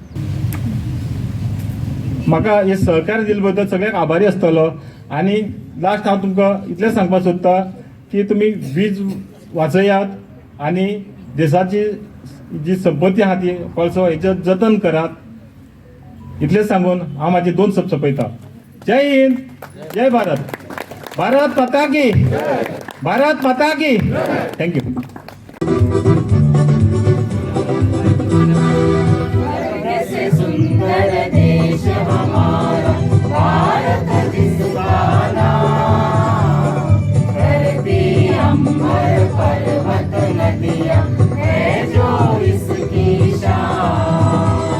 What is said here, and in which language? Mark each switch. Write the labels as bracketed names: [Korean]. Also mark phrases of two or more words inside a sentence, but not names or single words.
[Konkani] म्हाका हे सहकार्य दिले बद्दल सगळ्यांक आभारी आसतलो. आनी लास्ट हांव तुमकां इतलें सांगपाक सोदतां की तुमी वीज वाचयात आनी देशाची जी संपत्ती आहा ती कोळसो हेचें जतन करात. इतलें सांगून हांव म्हाजे 2 शब्द सोंपयतां. [Hindi] जय हिंद, जय भारत. भारत माता की, भारत माता की. थँक्यू. से सुंदर देश हमारा भारत जिसका नाम, धरती अंबर पर्वत नदियां है जो इसकी शान.